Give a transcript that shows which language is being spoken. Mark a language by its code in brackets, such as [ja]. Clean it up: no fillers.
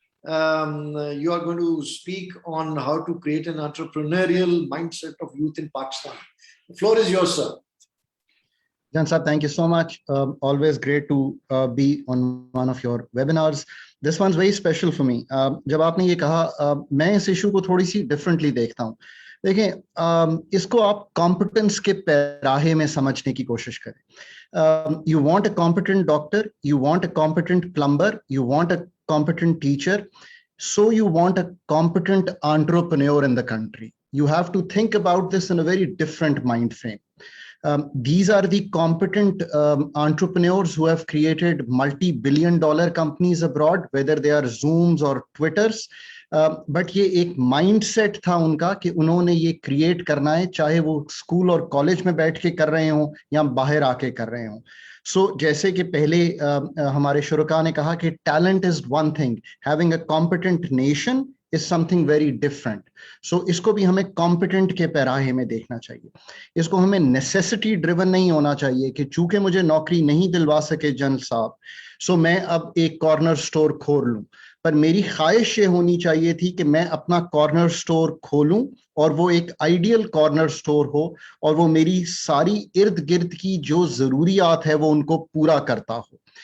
[en] You are going to speak on how to create an entrepreneurial mindset of youth in Pakistan. The floor is yours, sir. Jan sir, thank you so much. Always great to be on one of your webinars. This one's very special for me. [hi] जब आपने ये कहा, मैं इस issue को थोड़ी सी differently देखता हूँ. देखें, इसको आप competence के पैराहे में समझने की कोशिश करें. [en] You want a competent doctor, you want a competent plumber, you want a competent teacher, so you want a competent entrepreneur in the country. You have to think about this in a very different mind frame. These are the competent entrepreneurs who have created multi-billion-dollar companies abroad, whether they are Zooms or Twitters. [hi] But ये एक mindset था उनका कि उन्होंने ये create करना है, चाहे वो स्कूल और कॉलेज में बैठ के कर रहे हों या बाहर आके कर रहे हों. [en] So [hi] जैसे कि पहले हमारे शुरुका ने कहा कि [en] talent is one thing, having a competent nation is something very different. [hi] So इसको भी हमें competent के पैराहे में देखना चाहिए. इसको हमें necessity driven नहीं होना चाहिए कि चूंकि मुझे नौकरी नहीं दिलवा सके जनरल साहब, so मैं अब एक corner store खोल लूं. पर मेरी ख्वाहिश ये होनी चाहिए थी कि मैं अपना कॉर्नर स्टोर खोलूं और वो एक आइडियल कॉर्नर स्टोर हो और वो मेरी सारी इर्द गिर्द की जो जरूरियात है वो उनको पूरा करता हो.